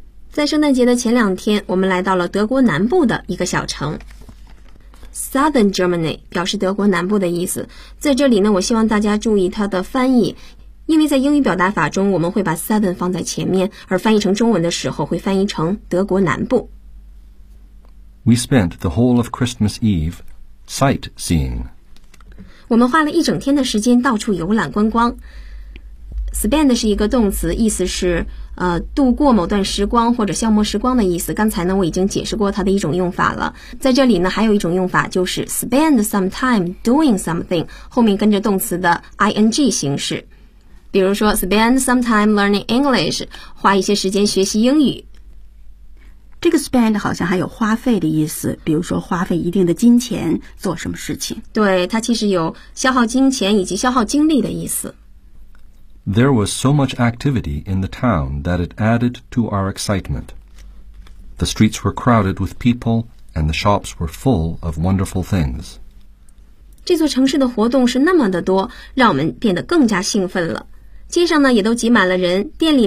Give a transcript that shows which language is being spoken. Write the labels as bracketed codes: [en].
[zh] 在圣诞节的前两天，我们来到了德国南部的一个小城。 [en] Southern Germany [zh] 表示德国南部的意思。在这里呢，我希望大家注意它的翻译。因为在英语表达法中，我们会把 southern 放在前面，而翻译成中文的时候会翻译成德国南部。 [en] We spent the whole of Christmas Eve sightseeing. [zh] 我们花了一整天的时间到处游览观光。Spend 是一个动词，意思是度过某段时光或者消磨时光的意思。刚才呢，我已经解释过它的一种用法了。在这里呢，还有一种用法就是 [en] spend some time doing something [zh] 后面跟着动词的 ing 形式。比如说 [en] spend some time learning English, [zh] 花一些时间学习英语。这个 spend 好像还有花费的意思，比如说花费一定的金钱做什么事情。对，它其实有消耗金钱以及消耗精力的意思。 [en] There was so much activity in the town that it added to our excitement. The streets were crowded with people and the shops were full of wonderful things. [zh] 这座城市的活动是那么的多，让我们变得更加兴奋了。街上呢也都挤满了人，店里面